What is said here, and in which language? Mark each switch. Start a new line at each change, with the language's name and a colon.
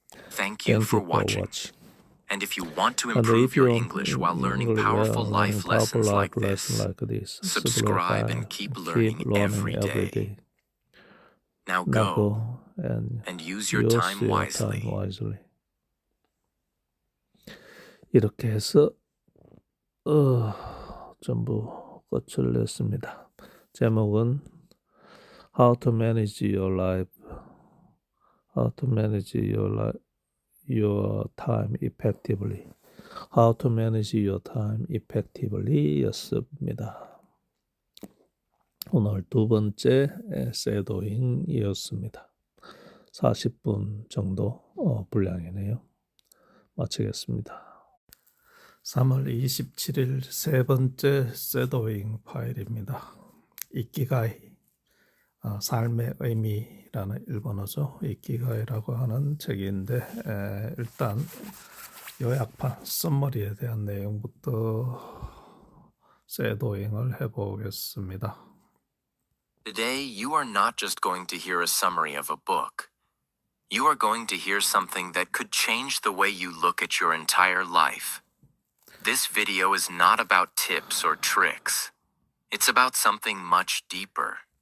English: Thank you for watching. And if you want to improve your English while learning powerful life lessons like this, subscribe and keep learning every day. Now go and use your time wisely.
Korean: 이렇게 해서 전부 끝을 냈습니다. 제목은 How to manage your life. How to manage your time effectively. How to manage your time effectively 였습니다. 오늘 두 번째 쉐도잉이었습니다. 40분 정도 분량이네요. 마치겠습니다. 3월 27일 세 번째 쉐도잉 파일입니다. 이키가이, 삶의 의미라는 일본어죠. 이키가이라고 하는 책인데 일단 요약판, 썸머리에 대한 내용부터 쉐도잉을 해보겠습니다.
English: Today, you are not just going to hear a summary of a book. You are going to hear something that could change the way you look at your entire life. This video is not about tips or tricks. It's about something much deeper.